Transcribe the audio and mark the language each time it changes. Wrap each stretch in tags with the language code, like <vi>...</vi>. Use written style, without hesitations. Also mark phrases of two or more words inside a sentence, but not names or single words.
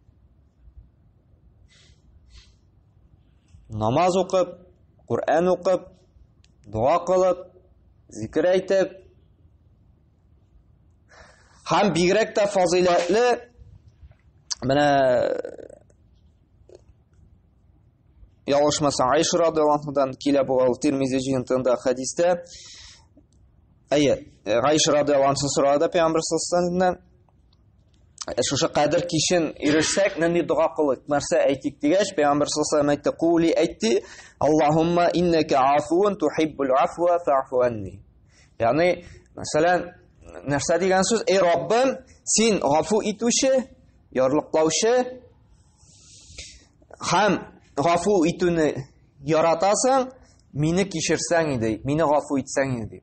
<tt>Намаз укып, Кур'ан укып, дуа кылып, зикр әйтеп, һәм бигрәк тә фазилатлы менә ялгышмаса Айша радиллаһу анһадан килә бу Тирмизи җыентыгында хадистә. Айша радиллаһу анһа сорады Пәйгамбер</tt> <ar>صلى الله عليه</ar> <tt>шушы Кадр кичен ирешсәк, нинди дуа кылыйк, нәрсә әйтик дигәч, Пәйгамбер</tt> <ar>صلى الله عليه</ar> <tt>әйтте:</tt> <ar>"Кули әйтти, اللهم إنك عفو تحب العفو فاعف عني."</ar> <tt>Ягъни, мәсәлән, нәрсә дигән сүз? Эй Раббым, син гафу итүче, ярлыклаучы һәм гафу итүне яратасың, мине кичерсәң иде, мине гафу итсәң иде.</tt>